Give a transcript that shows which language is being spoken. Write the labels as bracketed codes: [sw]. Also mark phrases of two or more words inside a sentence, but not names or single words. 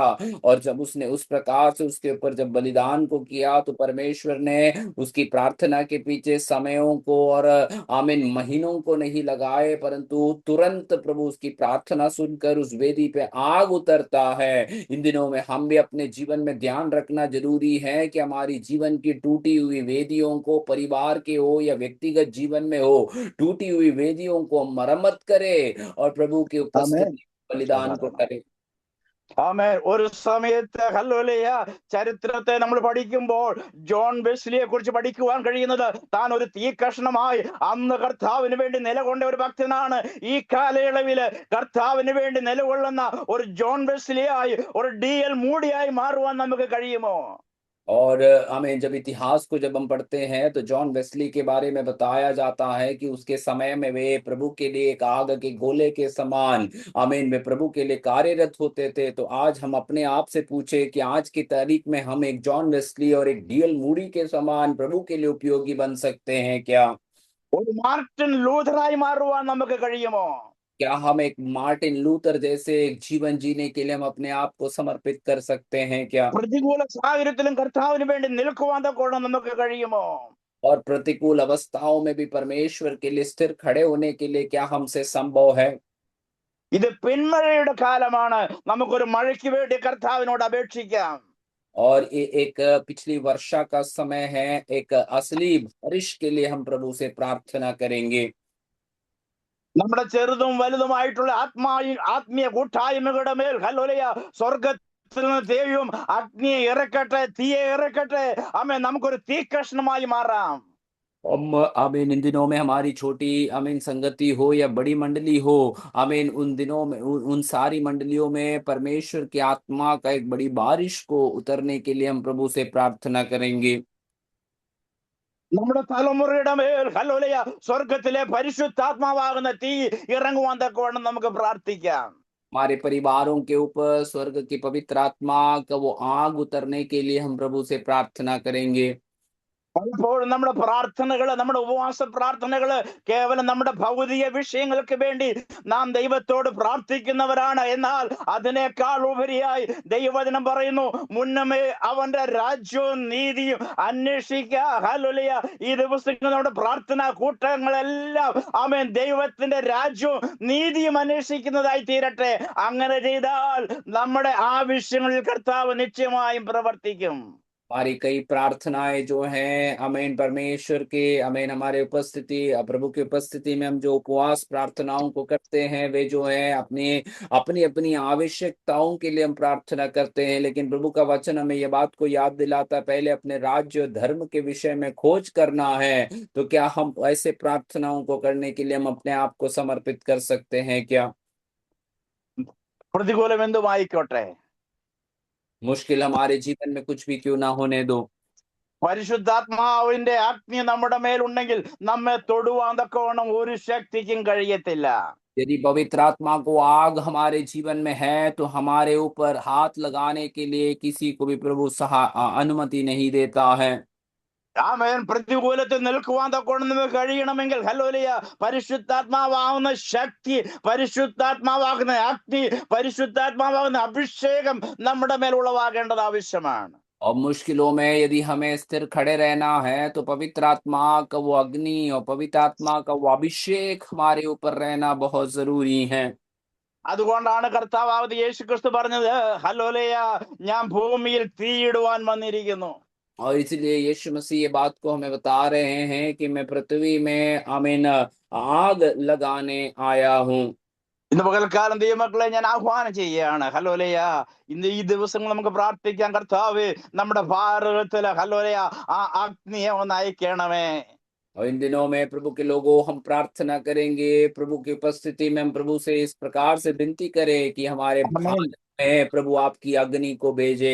[hi] और जब उसने उस प्रकार से उसके ऊपर जब बलिदान को किया, तो परमेश्वर ने उसकी प्रार्थना के पीछे समयों को और आमीन महीनों को नहीं लगाए, परंतु तुरंत प्रभु उसकी प्रार्थना सुनकर उस वेदी पे आग उतरता है। इन दिनों में हम भी अपने जीवन में ध्यान रखना जरूरी है कि हमारी जीवन की टूटी हुई वेदियों को, परिवार के हो या व्यक्तिगत जीवन में हो, टूटी हुई वेदियों को मरम्मत करें और प्रभु की [ml] ആമേൻ. [hi] उपस्थिति बलिदान को करें। [ml] ആമേൻ. ഒരു സമയത്ത് ഹല്ലേലൂയ ചരിത്രത്തെ നമ്മൾ പഠിക്കുമ്പോൾ ജോൺ വെസ്ലിയെ കുറിച്ച് പഠിക്കുവാൻ കഴിയുന്നത്, താൻ ഒരു തീ കഷ്ണമായി അന്ന് കർത്താവിന് വേണ്ടി നിലകൊണ്ട ഒരു ഭക്തനാണ്. ഈ കാലയളവില് കർത്താവിന് വേണ്ടി നിലകൊള്ളുന്ന ഒരു ജോൺ വെസ്ലിയായി, ഒരു DL മൂഡിയായി മാറുവാൻ നമുക്ക് കഴിയുമോ? [hi] और हमें जब इतिहास को जब हम पढ़ते हैं, तो जॉन वेस्ली के बारे में बताया जाता है कि उसके समय में वे प्रभु के लिए एक आग के गोले के समान, आमीन, वे प्रभु के लिए कार्यरत होते थे। तो आज हम अपने आप से पूछे कि आज की तारीख में हम एक जॉन वेस्ली और एक DL मूडी के समान प्रभु के लिए उपयोगी बन सकते हैं क्या? [ml] ഒരു മാർട്ടിൻ ലൂഥറായി മാറുവാൻ നമുക്ക് കഴിയുമോ? [hi] क्या हम एक मार्टिन लूथर जैसे एक जीवन जीने के लिए हम अपने आप को समर्पित कर सकते हैं क्या? [ml] പ്രതികൂല സാഹചര്യത്തിലും കർത്താവിന് വേണ്ടി നിൽക്കുവാൻ തക്കവണ്ണം നമുക്ക് കഴിയുമോ? [hi] और प्रतिकूल अवस्थाओं में भी परमेश्वर के लिए स्थिर खड़े होने के लिए क्या हमसे संभव है? [ml] ഇത് പിന്മഴയുടെ കാലമാണ്. നമുക്കൊരു മഴയ്ക്ക് വേണ്ടി കർത്താവിനോട് അപേക്ഷിക്കാം. [hi] और ये एक पिछली वर्षा का समय है, एक असली बारिश के लिए हम प्रभु से प्रार्थना करेंगे। [ml] നമ്മുടെ ചെറുതും വലുതുമായിട്ടുള്ള ആത്മീയ കൂട്ടായ്മകളുടെ മേൽ ഹല്ലേലൂയ സ്വർഗത്തിൽ നിന്ന് ദൈവം അഗ്നിയെ ഇറക്കട്ടെ, തീയെ ഇറക്കട്ടെ. ആമേൻ. നമുക്കൊരു തീ കഷ്ണമായി മാറാം. [hi] हम आमीन इन दिनों में हमारी छोटी आमीन संगति हो या बड़ी मंडली हो, आमीन उन दिनों में उन सारी मंडलियों में परमेश्वर की आत्मा का एक बड़ी बारिश को उतरने के लिए हम प्रभु से प्रार्थना करेंगे। [ml] നമ്മുടെ തലമുറയുടെ മേൽ ഹല്ലേലൂയ സ്വർഗത്തിലെ പരിശുദ്ധാത്മാവാകുന്ന തീ ഇറങ്ങുവാൻ തക്കവണ്ണം നമുക്ക് പ്രാർത്ഥിക്കാം. [hi] हमारे परिवारों के ऊपर स्वर्ग की पवित्र आत्मा का वो आग उतरने के लिए हम प्रभु से प्रार्थना करेंगे। [ml] പലപ്പോഴും നമ്മുടെ പ്രാർത്ഥനകള്, നമ്മുടെ ഉപവാസ പ്രാർത്ഥനകള് കേവലം നമ്മുടെ ഭൗതിക വിഷയങ്ങൾക്ക് വേണ്ടി നാം ദൈവത്തോട് പ്രാർത്ഥിക്കുന്നവരാണ്. എന്നാൽ അതിനേക്കാൾ ഉപരിയായി ദൈവവചനം പറയുന്നു, മുന്നമേ അവന്റെ രാജ്യവും നീതിയും അന്വേഷിക്കുക. ഹല്ലേലൂയ. ഈ ദിവസങ്ങളിൽ നമ്മുടെ പ്രാർത്ഥനാ കൂട്ടങ്ങളെല്ലാം ആമേൻ ദൈവത്തിന്റെ രാജ്യവും നീതിയും അന്വേഷിക്കുന്നതായി തീരട്ടെ. അങ്ങനെ ചെയ്താൽ നമ്മുടെ ആവശ്യങ്ങളിൽ കർത്താവ് നിശ്ചയമായും പ്രവർത്തിക്കും. [hi] हमारी कई प्रार्थनाएं जो हैं अमेन परमेश्वर के अमेन हमारे उपस्थिति प्रभु की उपस्थिति में हम जो उपवास प्रार्थनाओं को करते हैं वे जो है अपनी अपनी अपनी आवश्यकताओं के लिए हम प्रार्थना करते हैं, लेकिन प्रभु का वचन हमें यह बात को याद दिलाता है पहले अपने राज्य और धर्म के विषय में खोज करना है। तो क्या हम ऐसे प्रार्थनाओं को करने के लिए हम अपने आप को समर्पित कर सकते हैं क्या? [ml] പ്രതികൂലം എന്തുമായിക്കോട്ടെ, [hi] मुश्किल हमारे जीवन में कुछ भी क्यों ना होने दो, [ml] പരിശുദ്ധാത്മാവിന്റെ അഗ്നി നമ്മുടെ മേലുണ്ടെങ്കിൽ നമ്മെ തൊടുവാൻ തക്കവണ്ണം ഒരു ശക്തിക്കും കഴിയത്തില്ല. [hi] यदि पवित्र आत्मा को आग हमारे जीवन में है तो हमारे ऊपर हाथ लगाने के लिए किसी को भी प्रभु अनुमति नहीं देता है। [ml] ആമേൻ. പ്രതികൂലത്തിൽ നിൽക്കുവാൻ തക്കവണ്ണം നമുക്ക് കഴിയണമെങ്കിൽ ഹല്ലേലൂയ പരിശുദ്ധാത്മാവാകുന്ന ശക്തി, പരിശുദ്ധാത്മാവാകുന്ന അഗ്നി, പരിശുദ്ധാത്മാവാകുന്ന അഭിഷേകം നമ്മുടെ മേൽ ഉളവാകേണ്ടത് ആവശ്യമാണ്. [hi] और मुश्किलों में यदि हमें स्थिर खड़े रहना है तो पवित्र आत्मा का वो अग्नि और पवित्र आत्मा का वो अभिषेक हमारे ऊपर रहना बहुत जरूरी है। [ml] അതുകൊണ്ടാണ് കർത്താവായ യേശുക്രിസ്തു പറഞ്ഞത്, ഹല്ലേലൂയ, ഞാൻ ഭൂമിയിൽ തീയിടുവാൻ വന്നിരിക്കുന്നു. [hi] और इसलिए यीशु मसीह ये बात को हमें बता रहे हैं कि मैं पृथ्वी में आमीन आग लगाने आया हूँ। [ml] ഇന്ന് പകൽക്കാലം ദൈവമക്കളെ ഞാൻ ആഹ്വാനം ചെയ്യുകയാണ്. ഹല്ലേലൂയ. ഇന്ന് ഈ ദിവസങ്ങൾ നമുക്ക് പ്രാർത്ഥിക്കാം, കർത്താവേ നമ്മുടെ ഭാരതത്തില് ഹല്ലേലൂയ ആ അഗ്നിയെ ഒന്ന് അയക്കണമേ. [hi] और इन दिनों में प्रभु के लोगों हम प्रार्थना करेंगे, प्रभु की उपस्थिति में हम प्रभु से इस प्रकार से विनती करें कि हमारे भारत में प्रभु आपकी अग्नि को भेजे।